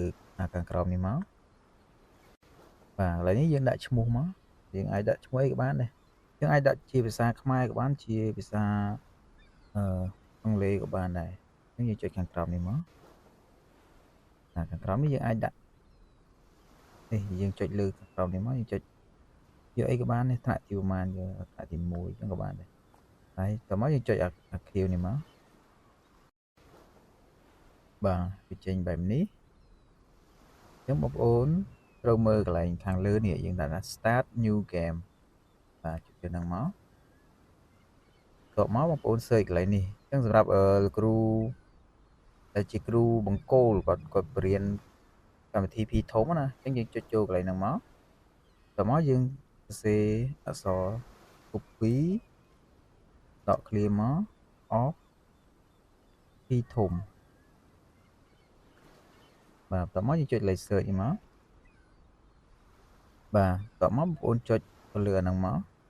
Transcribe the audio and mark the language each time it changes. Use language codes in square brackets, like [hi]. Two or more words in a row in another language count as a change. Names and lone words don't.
[km] ខាងក្រោមនេះមកបាទឥឡូវនេះយើងដាក់ឈ្មោះមកយើងអាចដាក់ឈ្មោះអីក៏បានដែរយើងអាចដាក់ជាភាសាខ្មែរក៏បានជាភាសាអង់គ្លេសក៏បានដែរអញ្ចឹងយើងចុចខាងក្រោមនេះមកខាងក្រោមនេះយើងអាចដាក់នេះយើងចុចលើខាងក្រោមនេះមកយើងចុចយកអីក៏បាននេះថ្នាក់ទីប្រហែលយកថ្នាក់ទី1អញ្ចឹងក៏បានដែរហើយតោះមកយើងចុចអាខៀវនេះមក បាទវាចេញបែបនេះអញ្ចឹងបងប្អូនត្រូវមើលកន្លែងខាងលើនេះយើងដាក់ថា [en] start new game [km] បាទ ចុចទៅហ្នឹងមកតបមកបងប្អូន search កន្លែងនេះអញ្ចឹងសម្រាប់លោកគ្រូដែលជា គ្រូបង្គោលគាត់បរៀនកម្មវិធី P ធំណាអញ្ចឹងយើងចុចចូលកន្លែងហ្នឹងមកតមកយើងសរសេរអក្សរ copy ដក clear មក off P ធំបាទតមកយើងចុចលេខ search នេះមកបាទតមកបងប្អូនចុចទៅលើអាហ្នឹងមក